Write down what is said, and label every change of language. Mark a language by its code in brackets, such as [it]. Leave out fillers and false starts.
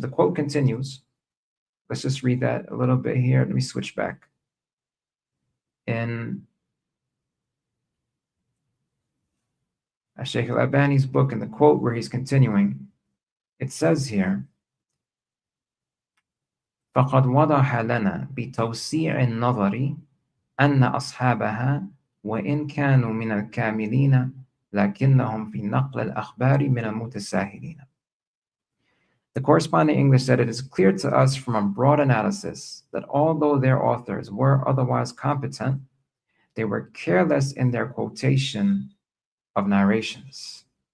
[en] The quote continues. Let's just read that a little bit here. Let me switch back. In Shaykh al-Albani's book, in the quote where he's continuing, it says here, [ar] فَقَدْ وَضَحَ لَنَا بِتَوْسِيعِ النَّظَرِ أَنَّ أَصْحَابَهَا وَإِنْ كَانُوا مِنَ الْكَامِلِينَ لَكِنَّهُمْ فِي نَقْلِ الْأَخْبَارِ مِنَ الْمُتَسَاهِلِينَ. [en] The corresponding English said, it is clear to us from a broad analysis that although their authors were otherwise competent, they were careless in their quotation of narrations.